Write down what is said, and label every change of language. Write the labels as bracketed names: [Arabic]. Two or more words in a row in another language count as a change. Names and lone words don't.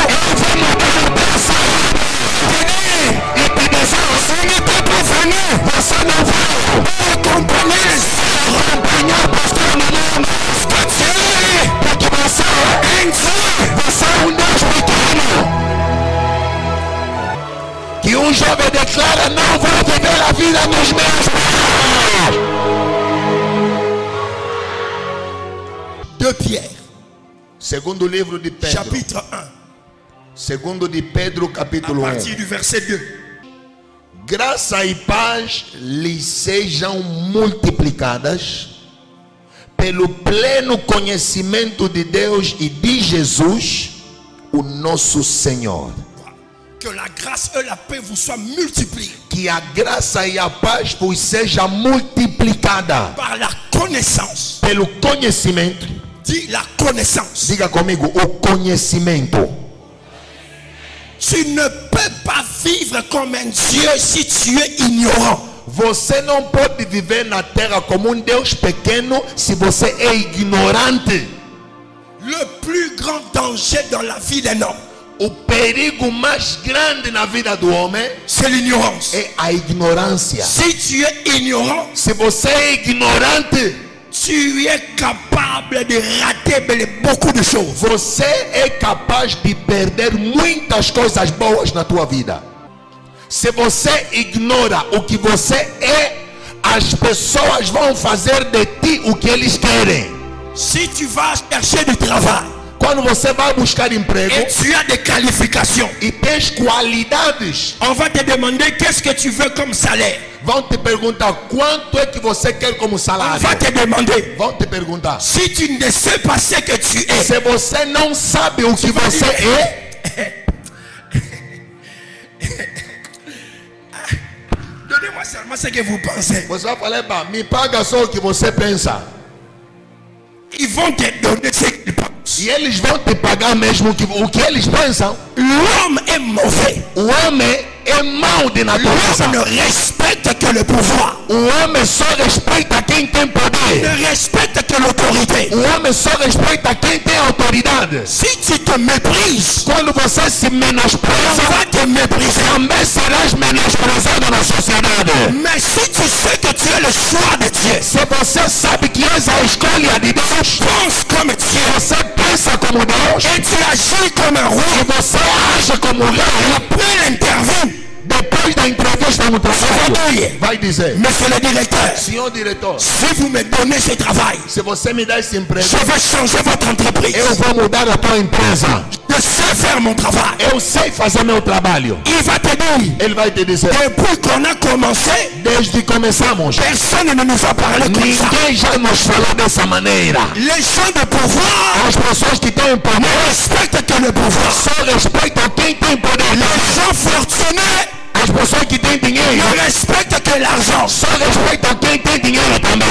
[Portuguese] Eu vou mudar o pensamento. [French] Tenez, [Portuguese] E te dizer, [French] ce n'était pas venu [Portuguese] você não vai [French] pour accompagner les sœurs. [Portuguese] acompanhar o pastor no mundo. [French] Que tu es [Portuguese] Porque você é [French] un Dieu. [Portuguese] Você é um Deus pequeno. Que um jovem declara, não vou viver a vida dos meus pais. [French] 2 Pierre, [Portuguese] Segundo livro de Pedro. [French] chapitre 1, [Portuguese] Segundo de Pedro, [French] à [Portuguese] capítulo 1. [French] partir du verset 2. [Portuguese] Graça e paz lhes sejam multiplicadas pelo pleno conhecimento de Deus e de Jesus, o nosso Senhor. [French] Que la grâce et la paix vous soient multipliées [Portuguese] Que a graça e a paz vos seja multiplicada [French] par la connaissance. [Portuguese] pelo conhecimento. [French] Dis la connaissance. [Portuguese] Diga comigo, o conhecimento. [French] Tu ne peux pas vivre comme un Dieu si tu es ignorant. [Portuguese] Você não pode viver na terra como Deus pequeno se você é ignorante. [French] Le plus grand danger dans la vie d'un homme, [Portuguese] O perigo mais grande na vida do homem [French] c'est l'ignorance. [Portuguese] é a ignorância. [French] Si tu es ignorant, [Portuguese] Se você é ignorante, [French] tu es capable de rater beaucoup de choses. [Portuguese] você é capaz de perder muitas coisas boas na tua vida. Se você ignora o que você é, as pessoas vão fazer de ti o que eles querem. [French] Si tu vas chercher du travail [Portuguese] Quando você vai buscar emprego [French] et tu as des qualifications, [Portuguese] e tens qualidades, [French] on va te demander qu'est-ce que tu veux comme salaire. [Portuguese] vão te perguntar quanto é que você quer como [French] On [Portuguese] salário. [French] va te demander. [Portuguese] Vão te perguntar. [French] Si tu ne sais pas ce que tu es, [Portuguese] Se você não sabe o que você é, [French] donnez-moi seulement ce que vous pensez. [Portuguese] você vai falar, "Bah, me paga só o que você pensa." [French] Ils vont te donner ce qu'ils pensent. [Portuguese] E eles vão te pagar mesmo o que eles pensam. [French] L'homme est mauvais. [Portuguese] O homem é mau de natureza. [French] L'homme ne respecte que le pouvoir. [Portuguese] O homem só respeita quem tem poder. [French] Ne respecte que l'autorité. [Portuguese] O homem só respeita quem tem autoridade. [French] Si tu te méprises, [Portuguese] Quando você se [French] on [Portuguese] menospreza, [French] va te mépriser. [Portuguese] também serás menosprezado na sociedade. [French] Mais si tu sais que tu es le choix de Dieu, [Portuguese] Se você sabe que és a escolha de Deus, [French] pense comme Dieu [Portuguese] você pensa como Deus [French] et tu agis comme un [Portuguese] e [French] roi. [Portuguese] você age como rei. [French] Après l'interview, [Portuguese] Depois da entrevista no trabalho, vai dizer: [French] monsieur le directeur, [Portuguese] "Senhor diretor, [French] si vous me donnez ce travail, [Portuguese] se você me dá esse emprego, [French] je vais changer votre entreprise. [Portuguese] eu vou mudar a tua empresa. [French] Je sais faire mon travail." [Portuguese] Eu sei fazer meu trabalho." [French] Il va te dire, [Portuguese] Ele vai te dizer: [French] depuis qu'on a commencé, [Portuguese] "Desde que começamos, [French] personne ne nous a parlé comme ça. [Portuguese] ninguém já nos falou dessa maneira." [French] Les gens de pouvoir [Portuguese] As pessoas que têm poder [French] respectent que le pouvoir. [Portuguese] só respeitam quem tem poder. [French] Les gens fortunés [Portuguese] As pessoas que têm dinheiro [French] ne respectent que l'argent. [Portuguese] só respeitam quem tem dinheiro também.